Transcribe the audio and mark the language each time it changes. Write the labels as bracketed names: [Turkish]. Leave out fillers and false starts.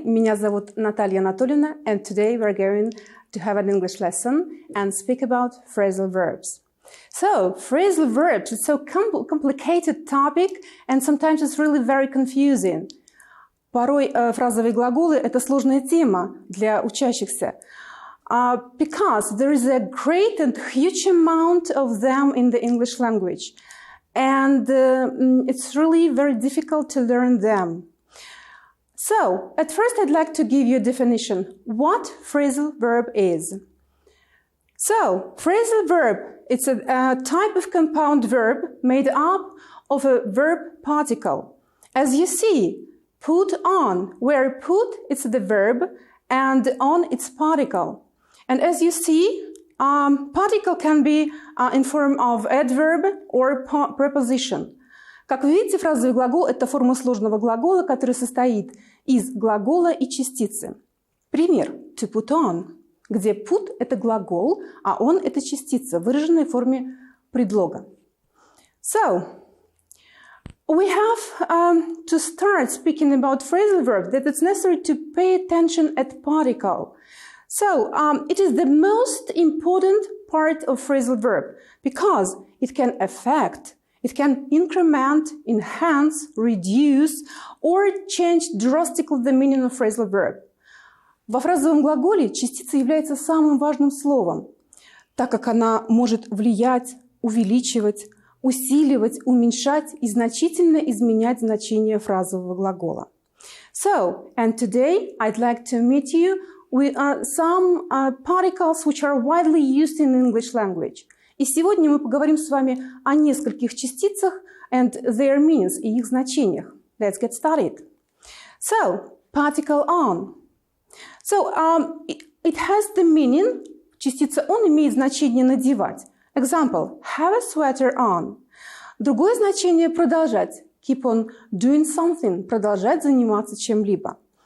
[Russian] Меня зовут [English] Наталья Анатольевна, and today we're going to have an English lesson and speak about phrasal verbs. So, phrasal verbs, it's so complicated topic and sometimes it's really very confusing. [Russian] Порой фразовые глаголы – это сложная тема для учащихся. [English] Because there is a great and huge amount of them in the English language. And it's really very difficult to learn them. So, at first I'd like to give you a definition. What phrasal verb is? So, phrasal verb, it's a type of compound verb made up of a verb particle. As you see, put on, where put, it's the verb, and on, it's particle. And as you see, particle can be in form of adverb or preposition. [Russian] Как вы видите, фразовый глагол – это форма сложного глагола, который состоит из глагола и частицы. Пример – to put on, где put – это глагол, а on – это частица, выраженная в форме предлога. [English] So, we have to start speaking about phrasal verb that it's necessary to pay attention at particle. So, it is the most important part of phrasal verb because it can affect, it can increment, enhance, reduce, or change drastically the meaning of phrasal verb. [Russian] Во фразовом глаголе частица является самым важным словом, так как она может влиять, увеличивать, усиливать, уменьшать и значительно изменять значение фразового глагола. [English] So, and today I'd like to meet you with some particles which are widely used in English language. [Russian] И сегодня мы поговорим с вами о нескольких частицах [English] and their meanings [Russian] и их значениях. [English] Let's get started. So, particle on. So, it has the meaning, [Russian] частица on имеет значение надевать. [English] Example, have a sweater on. [Russian] Другое значение продолжать. [English] Keep on doing something, [Russian] продолжать заниматься чем-либо.